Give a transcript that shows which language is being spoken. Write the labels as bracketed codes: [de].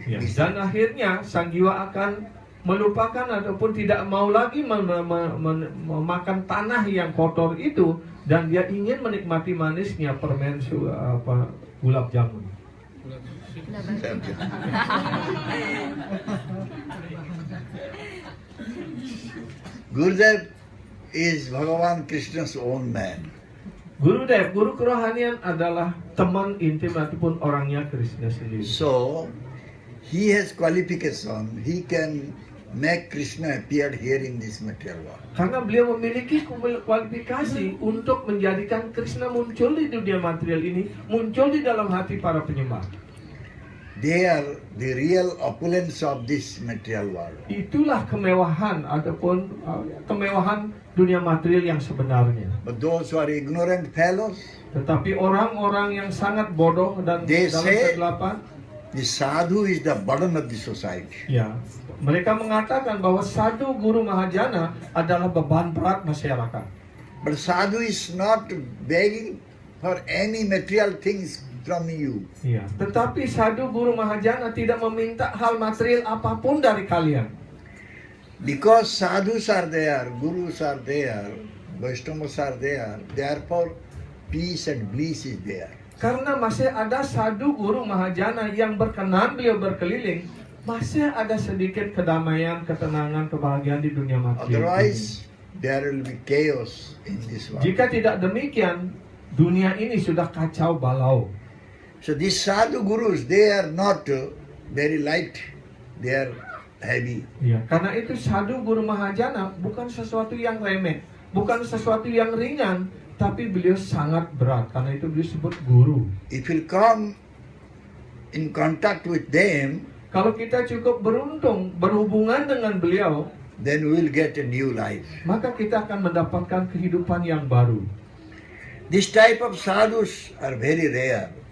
[id] Ya, dan akhirnya sang jiwa akan melupakan ataupun tidak mau lagi memakan tanah yang kotor itu, dan dia ingin menikmati manisnya permen gulab jamun. [en] Gurudev is Bhagavan Krishna's own man. [id] Gurudev, guru kerohanian adalah teman intim ataupun orangnya Krishna sendiri. [en] So, he has qualification. He can make Krishna appear here in this material world. [id] Karena beliau memiliki kualifikasi untuk menjadikan Krishna muncul di dunia material ini, muncul di dalam hati para penyembah. [en] They are the real opulence of this material world. [id] Itulah kemewahan ataupun kemewahan dunia material yang sebenarnya. [en] But those who are ignorant fellows, [id] Tetapi orang-orang yang sangat bodoh dan [en] They [id] dalam [en] say- [id] kegelapan, [en] the sadhu is the burden of the society. [id] ya, mereka mengatakan bahwa Sadhu Guru Mahajana adalah beban berat masyarakat. [en] But sadhu is not begging for any material things from you. [id] Ya, tetapi Sadhu Guru Mahajana tidak meminta hal material apapun dari kalian. [en] Because sadhus are there, gurus are there, Vaishnavas are there, therefore peace and bliss is there. [id] Karena masih ada sadhu guru mahajana yang berkenan beliau berkeliling, masih ada sedikit kedamaian, ketenangan, kebahagiaan di dunia material. [en] Otherwise, there will be chaos in this world. [id] Jika tidak demikian, dunia ini sudah kacau balau. [en] So these sadhu gurus, they are not very light, they are heavy. [id] Ya, karena itu sadhu guru mahajana bukan sesuatu yang remeh, bukan sesuatu yang ringan, tapi beliau sangat berat. Karena itu beliau sebut guru. [en] If you come in contact with them, [id] Kalau kita cukup beruntung berhubungan dengan beliau, [en] then we will get a new life. [id] maka kita akan mendapatkan kehidupan yang baru. [en] This type of sadhus are very rare.